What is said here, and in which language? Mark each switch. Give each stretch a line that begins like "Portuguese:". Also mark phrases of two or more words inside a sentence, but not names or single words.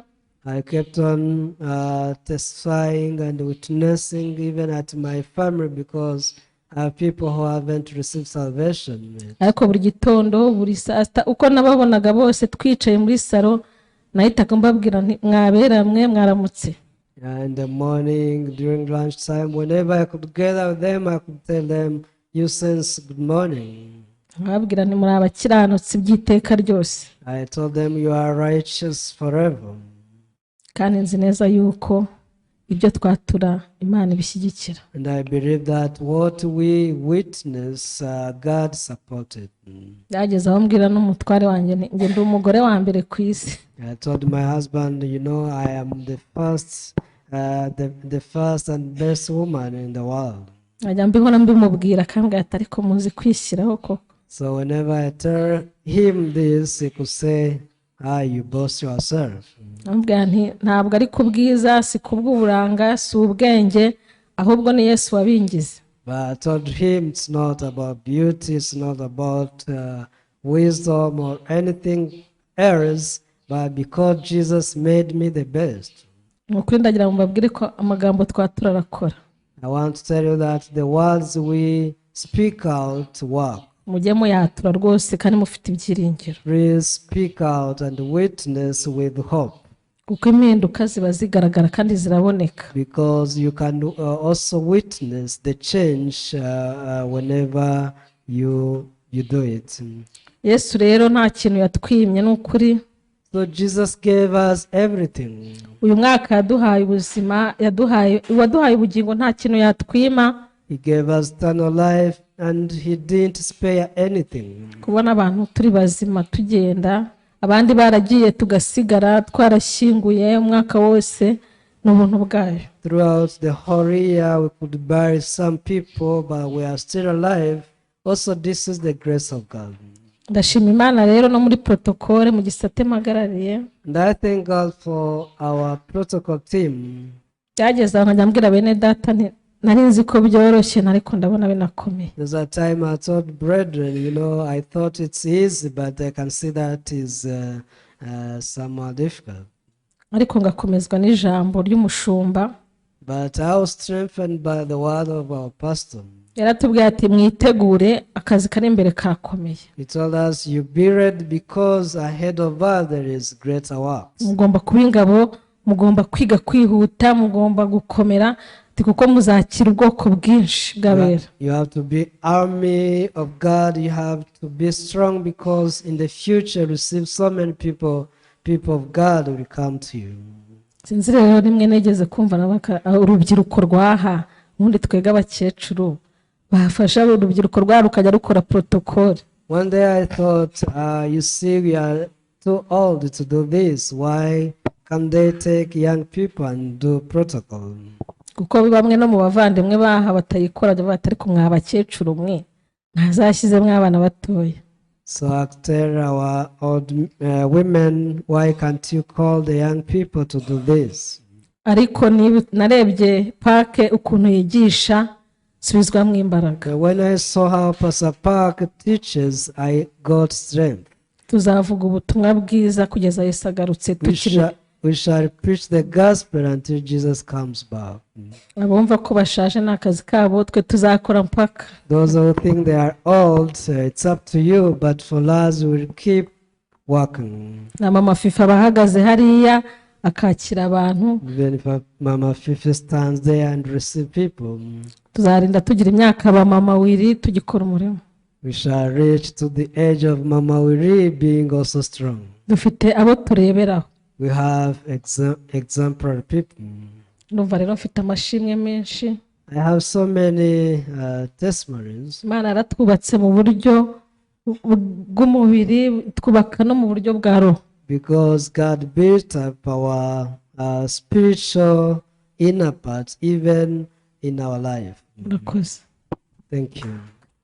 English: I kept on testifying and witnessing even at my family because I have people who haven't received salvation yet.
Kinyarwanda: Ariko buri gitondo buri saa sita uko nababonaga bose twicaye muri salo nahitaga mbabwira nti mwabera mwe mwaramutse.
English: In the morning, during lunchtime, whenever I could gather with them, I could tell them, you sense good morning.
Kinyarwanda: Nkababwira nti muri abakiranutsi by'iteka ryose.
English: I told them you are righteous forever.
Kinyarwanda: Kandi nzi neza yuko ibyo twatura Imana ibishyigikira.
English: And I believe that what we witness, God supported.
Kinyarwanda: Yageze aho mbwira n'umutware wanjye nge ndi umugore wa mbere ku isi.
English: I told my husband, you know, I am the first and best woman in the world.
Kinyarwanda: Najya mbihora mbimubwira akambwira ati ariko muzi kwishyiraho koko.
English: So whenever I tell him this, he could say, you boast yourself.
Kinyarwanda: Ambwira nti ntabwo ari kubwiza si kubw'uburanga si ubwenge ahubwo ni Yesu wabingize.
English: But I told him it's not about beauty, it's not about wisdom or anything else, but because Jesus made me the best.
Kinyarwanda: Nukuri ndagira ngo mbabwire ko amagambo twatura arakora.
English: I want to tell you that the words we speak out work.
Kinyarwanda: Mujye muyatura rwose kandi mufite ibyiringiro.
English: Please speak out and witness with hope.
Kinyarwanda: Kuko impinduka ziba zigaragara kandi ziraboneka.
English: Because you can also witness the change whenever you do it.
Kinyarwanda: Yesu rero nta kintu yatwimye n'ukuri.
English: So Jesus gave us everything.
Kinyarwanda: Uyu mwaka yaduhaye ubuzima, waduhaye ubugingo nta kintu yatwima.
English: He gave us eternal life and he didn't spare anything.
Kinyarwanda: Kubona abantu turi bazima tugenda, abandi baragiye tugasigara twarashyinguye umwaka wose n'ubuntu bwayo.
English: Throughout the whole year we could bury some people but we are still alive. Also this is the grace of God.
Kinyarwanda: Ndashima Imana rero no muri protocole mu gisate magarariye.
English: And I thank God for our protocol team.
Kinyarwanda: Byageze aho njya bene data nari nzi ko byoroshye ariko ndabona binakomeye.
English: There's a time I told brethren, you know, I thought it's easy but I can see that is somewhat difficult.
Kinyarwanda: Ariko ngakomezwa n'ijambo ry'umushumba.
English: But I was strengthened by the word of our pastor.
Kinyarwanda: Yaratubwiye ati mwitegure akazi kari imbere kakomeye.
English: He told us you be ready because ahead of us there is greater works.
Kinyarwanda: Mugomba kuba ingabo, mugomba kwiga kwihuta, mugomba gukomera. kuko muzakira ubwoko bwinshi bw'abera.
English: You have to be army of God. You have to be strong because in the future receive so many people of God will come to you.
Kinyarwanda: Sinzi rero rimwe negeze kumva urubyiruko rwaha ubundi twega abakecuru bafasha urubyiruko rwa rukajya rukora protocol.
English: One day I thought, you see, we are too old to do this. Why can't they take young people and do protocol?
Kinyarwanda: Kuko bamwe no mu bavandimwe baha batayikora batari kumwe abakecuru mwe ntazashyize mwabana batoya.
English: So I tell our old women, why can't you call the young people to do this?
Kinyarwanda: Ariko narebye Pake ukuntu yigisha subizwamo imbaraga.
English: When I saw how Pastor Park teaches, I got strength.
Kinyarwanda: Tuzavuga ubutumwa bwiza kugeza Yesu agarutse tukiri.
English: We shall preach the gospel until Jesus comes back.
Kinyarwanda: Abumva ko bashaje n'akazi kabo twe tuzakora mpaka.
English: Those who think they are old, it's up to you, but for us we will keep working.
Kinyarwanda: Na Mama Fifa bahagaze hariya akakira abantu.
English: Even if Mama Fifi stands there and receive people,
Kinyarwanda: tuzarinda tugira imyaka ba Mama Wiri tugikora umurimo.
English: We shall reach to the age of Mama Wiri being also strong.
Kinyarwanda: Dufite abo tureberaho.
English: We have exemplary people.
Kinyarwanda: Numva rero mfite amashimwe menshi.
English: I have so many testimonies.
Kinyarwanda: Imana yaratwubatse mu buryo bw'umubiri twubaka no mu buryo bwa roho.
English: Because God built up our spiritual inner parts even in our life.
Kinyarwanda: Murakoze.
English: Thank you.